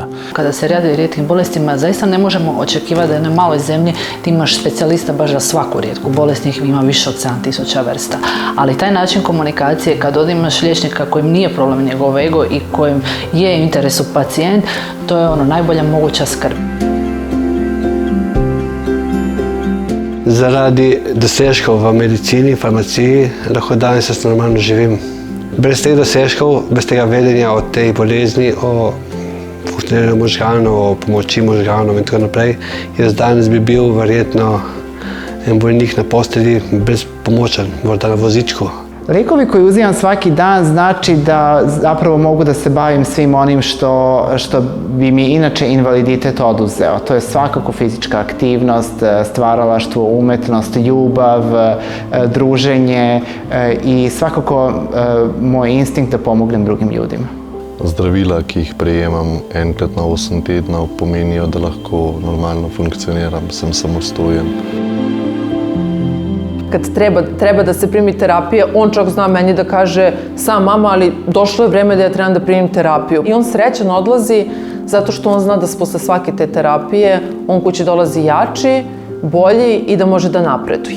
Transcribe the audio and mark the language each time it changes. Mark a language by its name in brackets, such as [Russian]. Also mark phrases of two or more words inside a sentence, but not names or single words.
[Croatian] Kada se radi o rijetkim bolestima, zaista ne možemo očekivati da je na maloj zemlji ti imaš specijalista baš za svaku rijetku bolest, njih ima više od 7000 vrsta. Ali taj način komunikacije, kad imaš liječnika kojim nije problem njegov ego i kojim je u interesu pacijent, to je najbolja moguća skrb. [Slovenian] Zaradi dosežkov v medicini, farmaciji, lahko danes jaz normalno živim. Brez teh dosežkov, brez tega vedenja o tej bolezni, o funkcioniranju možganov, o pomoči možganov in tako naprej, jaz danes bi bil verjetno en bolnik na postelji brezpomočen, morda na vozičku. [Serbian] Lijekovi koje uzimam svaki dan znači da zapravo mogu da se bavim svim onim što bi mi inače invaliditet oduzeo. To je svakako fizička aktivnost, stvaralaštvo, umetnost, ljubav, druženje i svakako moj instinkt da pomognem drugim ljudima. [Slovenian] Zdravila, ki jih prejemam enkrat na 8 tednov, pomenijo, da lahko normalno funkcioniram, sem samostojen. [Serbian] Kad treba da se primi terapija, on čak zna meni da kaže sam mama, ali došlo je vreme da ja trebam da primim terapiju. I on srećan odlazi zato što on zna da posle svake te terapije on kući dolazi jači, bolji i da može da napreduje.